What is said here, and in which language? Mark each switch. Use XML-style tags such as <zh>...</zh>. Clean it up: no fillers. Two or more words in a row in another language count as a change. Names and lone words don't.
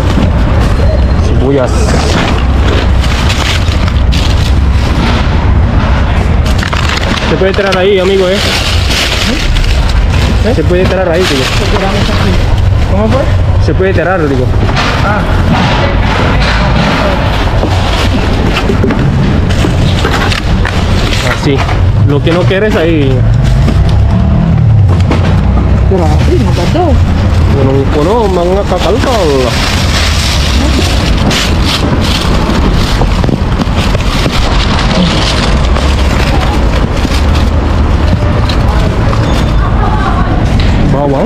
<tl>Sibuyas.</tl> <es>Se puede tirar ahí, amigo, ¿eh? Se puede tirar ahí, digo. ¿Cómo fue? Se puede tirar, digo. Así. Lo que no quieres ahí.</es> <tl>Grabe, magado. Punong-puno, mga kakalkal. Bawang.</tl>